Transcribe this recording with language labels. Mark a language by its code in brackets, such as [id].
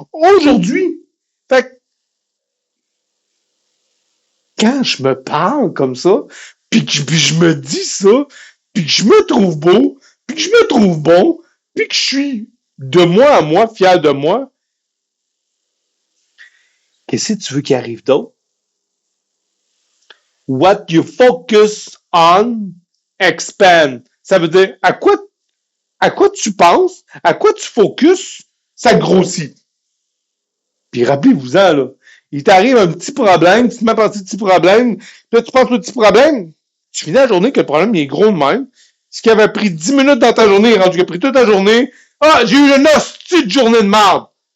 [fr] Aujourd'hui, fait que quand je me parle comme ça, puis je me dis ça, puis que je me trouve beau, puis que je me trouve bon, puis que je suis de moi à moi, fier de moi, qu'est-ce que tu veux qu'il arrive d'autre? [en] What you focus on, expand. [fr] Ça veut dire, à quoi tu penses, à quoi tu focuses, ça grossit. Puis rappelez-vous-en, là. Il t'arrive un petit problème, tu te mets à partir de petit problème, puis là, tu penses au petit problème, tu finis la journée que le problème il est gros de même. Ce qui avait pris 10 minutes dans ta journée, il rendu qu'il a pris toute ta journée. Ah, j'ai eu une hostie de journée de merde.